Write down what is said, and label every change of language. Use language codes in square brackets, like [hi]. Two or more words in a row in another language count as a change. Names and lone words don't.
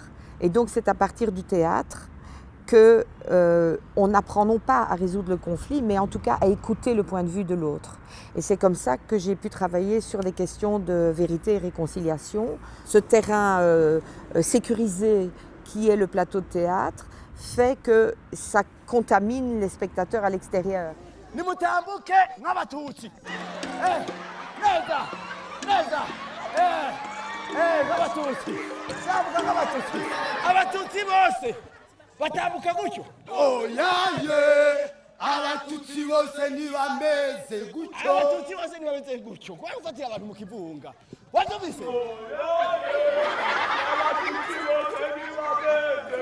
[fr] Et donc, c'est à partir du théâtre qu'on n'apprend non pas à résoudre le conflit, mais en tout cas à écouter le point de vue de l'autre. Et c'est comme ça que j'ai pu travailler sur les questions de vérité et réconciliation. Ce terrain sécurisé qui est le plateau de théâtre fait que ça contamine les spectateurs à l'extérieur. [rw] Nimutambuke nk'abatutsi neza neza nk'abatutsi tambuka nk'abatutsi abatutsi bose batambuka gutyo oyaye abatutsi bose ntibameze gutyo abatutsi bose ntibameze gutyo kubera ufatira abantu mu kivunga watumvise abatutsi bose ntibameze